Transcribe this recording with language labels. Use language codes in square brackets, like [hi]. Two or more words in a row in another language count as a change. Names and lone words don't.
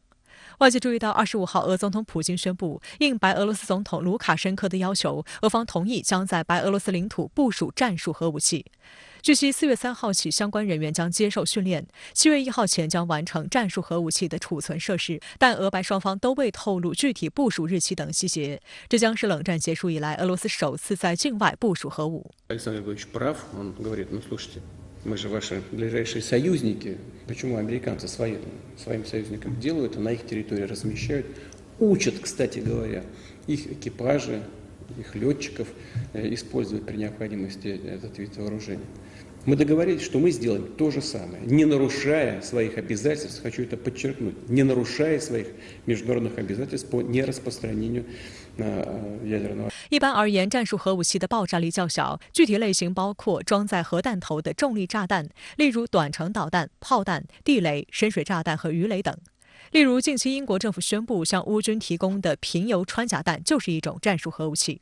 [zh] 外界注意到，25号，俄总统普京宣布，应白俄罗斯总统卢卡申科的要求，俄方同意将在白俄罗斯领土部署战术核武器。据悉，4月3号起，相关人员将接受训练，7月1号前将完成战术核武器的储存设施，但俄白双方都未透露具体部署日期等细节。这将是冷战结束以来俄罗斯首次在境外部署核武。 [ru] Мы же ваши ближайшие союзники. Почему американцы своим союзникам делают, а на их территории размещают, учат, кстати говоря, их экипажи, их летчиков использовать при необходимости этот вид вооружения. Мы договорились, что мы сделаем то же самое, не нарушая своих обязательств, хочу это подчеркнуть, не нарушая своих международных обязательств по нераспространению ядерного. [zh] 一般而言，战术核武器的爆炸力较小，具体类型包括装在核弹头的重力炸弹，例如短程导弹、炮弹、地雷、深水炸弹和鱼雷等。例如，近期英国政府宣布向乌军提供的贫铀穿甲弹就是一种战术核武器。